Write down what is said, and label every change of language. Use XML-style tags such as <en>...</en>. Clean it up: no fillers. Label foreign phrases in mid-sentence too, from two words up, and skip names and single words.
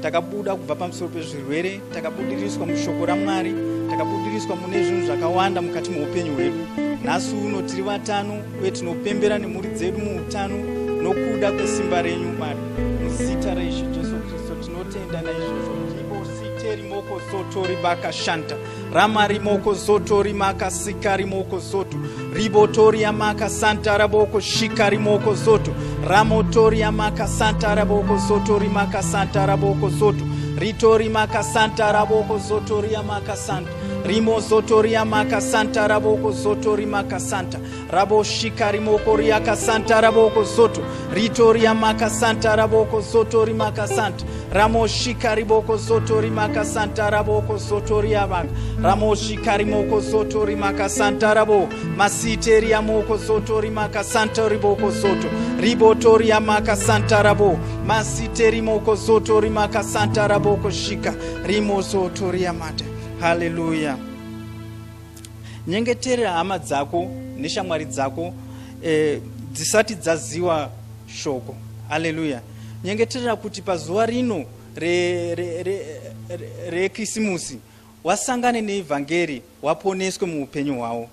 <sn>Takabuda kubva pamusoro pezvirwere, takabudiriswa mushoko raMwari, takabudiriswa mune zvinhu zvakawanda mukati muupenyu hwedu. Nhasi uno tiri vatano uye tinopembera nemhuri dzedu muutano nokuda kwesimba renyu Mwari. Muzita raIshe Jesu Kristu tinotenda naizvozvo. Rimoko soto ribaka shanta rama rimoko soto rimaka sika rimoko soto ribotoria maka santa raboko shika rimoko soto ramotoria maka santa raboko soto rimaka santa raboko soto ritori maka santa raboko soto riamaka santa rimo soto riamaka santa raboko soto rimaka santa rabo shika rimoko riaka santa raboko soto ritoria maka santa raboko soto rimaka santa ramo shika riboko soto rimaka santa raboko soto riamaka ramo shika rimoko soto rimaka santa rabo masiteria moko soto rimaka santa riboko soto ribotoria maka santa rabo masiteri moko soto rimaka santa raboko shika rimo soto riamata. Haleluya. Nyengetera hama dzako neshamwari dzako dzisati dzaziwa shoko. Haleluya. Nyengetera kuti pazuva rino rekisimusi wasangane neevhangeri waponeswe muupenyu hwavo.</sn>